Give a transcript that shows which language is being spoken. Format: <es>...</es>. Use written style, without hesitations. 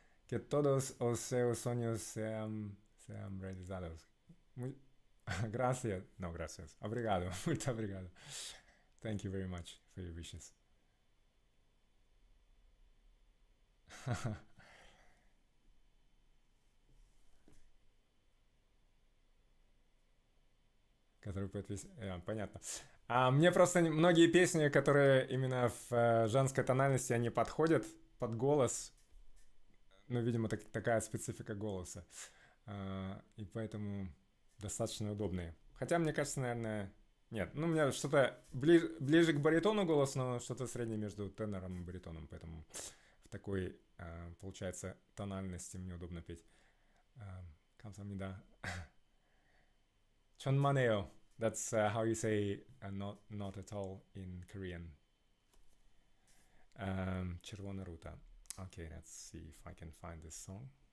<pt>Que todos os seus sonhos sean realizados.</pt> <es>Gracias. No, gracias.</es> <pt>Obrigado. Muito obrigado.</pt> <en>Thank you very much for your wishes.</en> <ru>Который понятно. Мне просто многие песни, которые именно в женской тональности, они подходят под голос. Ну, видимо, такая специфика голоса. И поэтому достаточно удобные. Хотя, мне кажется, наверное... Нет, ну, у меня что-то ближе к баритону голос, но что-то среднее между тенором и баритоном. Поэтому в такой, получается, тональности мне удобно петь.</ru> <ko>감사합니다. 천만에요.</ko> <en>That's how you say not at all in Korean.</en> <uk>червона рута.</uk> <en>Okay, let's see if I can find this song.</en>